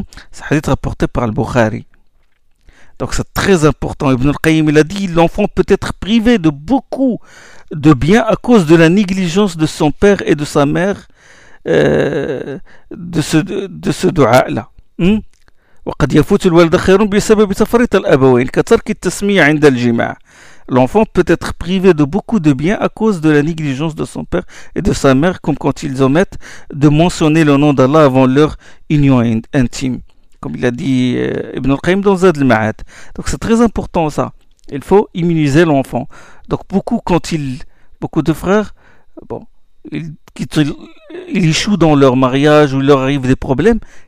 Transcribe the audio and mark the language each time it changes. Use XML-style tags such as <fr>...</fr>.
<fr>Ça a été rapporté par Al-Bukhari. Donc c'est très important. Ibn al-Qayyim, il a dit, l'enfant peut être privé de beaucoup de biens à cause de la négligence de son père et de sa mère de ce dua-là.</fr> <ar>وقد يفوت الولد خير بسبب تفريط الأبوين كترك التسمية عند الجماع.</ar> <fr>L'enfant peut être privé de beaucoup de biens à cause de la négligence de son père et de sa mère, comme quand ils omettent de mentionner le nom d'Allah avant leur union intime. Comme il a dit Ibn al-Qayyim dans Zad al-Ma'ad. Donc c'est très important ça. Il faut immuniser l'enfant. Donc beaucoup de frères, bon, ils échouent dans leur mariage ou leur arrive des problèmes.</fr>